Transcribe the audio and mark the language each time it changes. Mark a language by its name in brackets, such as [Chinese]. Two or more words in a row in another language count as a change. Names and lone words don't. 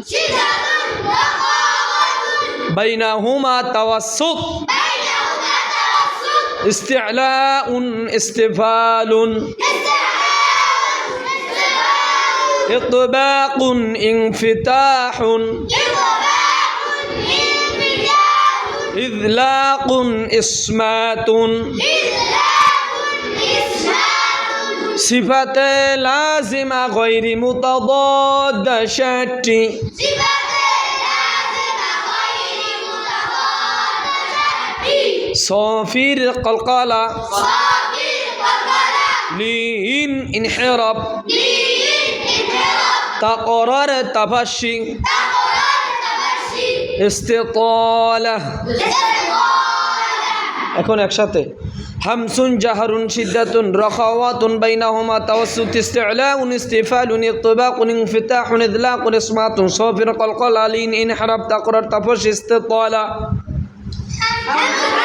[Arabic] بينهما توسط استعلاء استفال إطباق انفتاح إذلاق إصمات. صفات لازمة غير متضادة 60টি। صافير قلقلة لين انحراف تقرر تفشي استطالة [Bangla] এখন একসাথে [Arabic] همس جهر شدة رخاوة بينهما توسط استعلاء استفال إطباق انفتاح إذلاق إصمات صفير قلقلة لين انحراف تكرير تفشي استطالة.